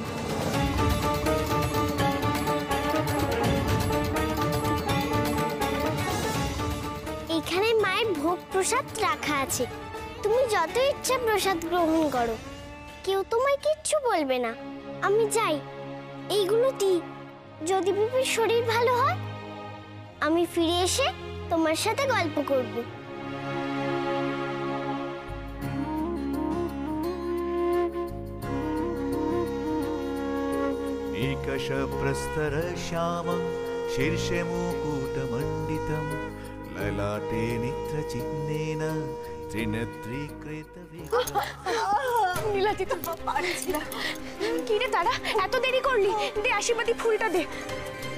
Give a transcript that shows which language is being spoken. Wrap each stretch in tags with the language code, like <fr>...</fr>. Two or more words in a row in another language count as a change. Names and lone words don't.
<bn>এখানে মায়ের ভোগ প্রসাদ রাখা আছে, তুমি যত ইচ্ছা প্রসাদ গ্রহণ করো, কেউ তোমায় কিচ্ছু বলবে না। আমি যাই, এইগুলো দিই। যদি পিপির শরীর ভালো হয় আমি ফিরে এসে তোমার সাথে গল্প করব।</bn> <sa>निकषप्रस्तर श्यामं शीर्षे मुकुटमण्डितं ललाटे नेत्रचिह्नेन</sa> <bn>নীলাদি তো পারছি না। কি রে তারা, এত দেরি করলি? দে আশীর্বাদী ফুলটা দে।</bn>